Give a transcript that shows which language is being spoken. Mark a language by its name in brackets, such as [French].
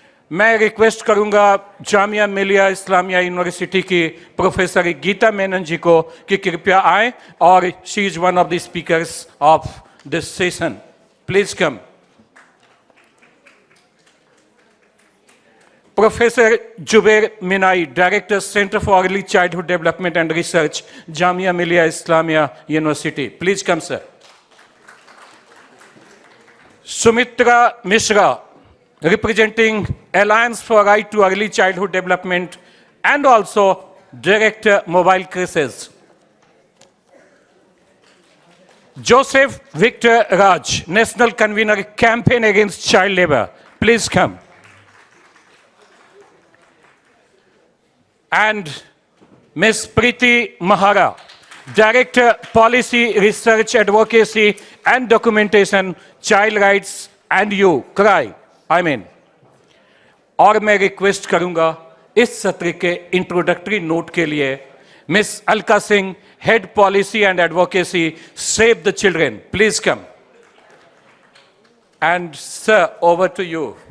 [Hindi] मैं रिक्वेस्ट करूंगा जामिया मिलिया इस्लामिया यूनिवर्सिटी की प्रोफेसर गीता मेनन जी को कि कृपया आए और [English] She is one of the speakers of this session. Please come. Professor Zubair Minai, director centre for early childhood development and research, Jamia Millia Islamia university, please come sir. Sumitra Mishra, representing Alliance for Right to Early Childhood Development and also Director Mobile Crisis. Joseph Victor Raj, National Convener Campaign Against Child Labor, please come. And Ms. Preeti Mahara, Director Policy Research Advocacy and Documentation, Child Rights and You, CRY. [Hindi] और मैं request करूंगा इस सत्र के introductory note के लिए miss Alka Singh, head policy and advocacy, save the children, [English] Please come. And sir, over to you.